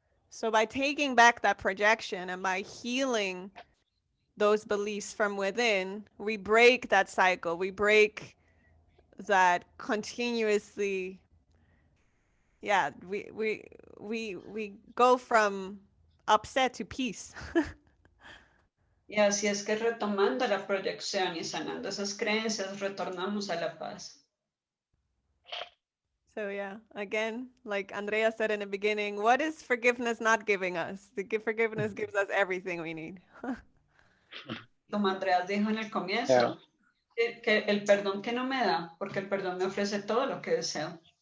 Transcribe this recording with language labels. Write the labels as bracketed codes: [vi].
[en] So by taking back that projection and by healing those beliefs from within, we break that cycle. We break that continuously. Yeah, we go from upset to peace. [es] Y así es que retomando la proyección y sanando esas creencias, retornamos a la paz. [en] So yeah, again, like Andreas said in the beginning, what is forgiveness not giving us? Forgiveness gives us everything we need. [es] Como Andreas dijo en el comienzo, que el perdón que no me da, porque el perdón me ofrece todo lo que deseo.